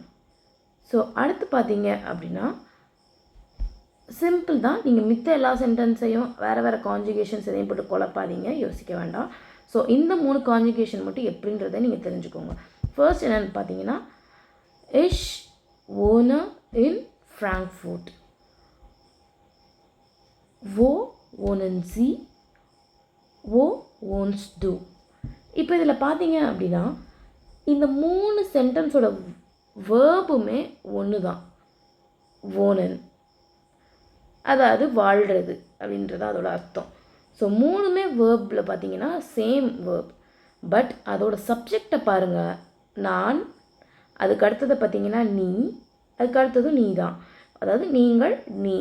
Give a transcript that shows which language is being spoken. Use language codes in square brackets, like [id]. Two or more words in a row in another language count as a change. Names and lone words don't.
[ta] ஸோ அடுத்து பார்த்தீங்க அப்படின்னா சிம்பிள் தான். நீங்கள் மித்த எல்லா சென்டென்ஸையும் வேறு கான்ஜுகேஷன்ஸ் எதையும் போட்டு குழப்பாதீங்க, யோசிக்க வேண்டாம். ஸோ இந்த மூணு கான்ஜுகேஷன் மட்டும் எப்படின்றத நீங்கள் தெரிஞ்சுக்கோங்க. ஃபர்ஸ்ட் என்னென்னு பார்த்தீங்கன்னா [de] ich wohne in Frankfurt. wo wohnen Sie? wo wohnst du? [ta] இப்போ இதில் பார்த்தீங்க அப்படின்னா இந்த மூணு சென்டென்ஸோட வேர்புமே ஒன்று தான், wohnen, அதாவது வாழ்கிறது அப்படின்றது அதோட அர்த்தம். ஸோ மூணுமே வேர்பில் பார்த்தீங்கன்னா [en] same verb, but [ta] அதோட சப்ஜெக்டை பாருங்கள், நான், அதுக்கு அடுத்ததை பார்த்தீங்கன்னா நீ, அதுக்கு அடுத்ததும் நீ தான், அதாவது நீங்கள், நீ.